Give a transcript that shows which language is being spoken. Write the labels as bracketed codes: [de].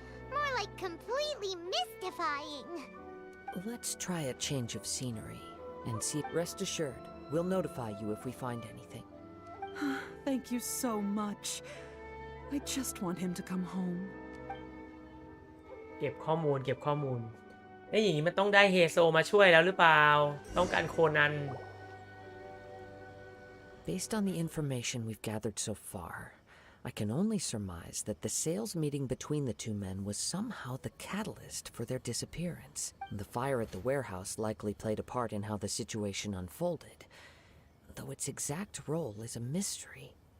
[en] More like completely mystifying. Let's try a change of scenery and see. Rest assured, we'll notify you if we find anything. Thank you so much. I just want him to come home. [th] เก็บข้อมูลอย่างนี้มันต้องได้เฮโซมาช่วยแล้วหรือเปล่าต้องการโคนัน [en] Based on the information we've gathered so far, I can only surmise that the sales meeting between the two men was somehow the catalyst for their disappearance. The fire at the warehouse likely played a part in how the situation unfolded, though its exact role is a mystery.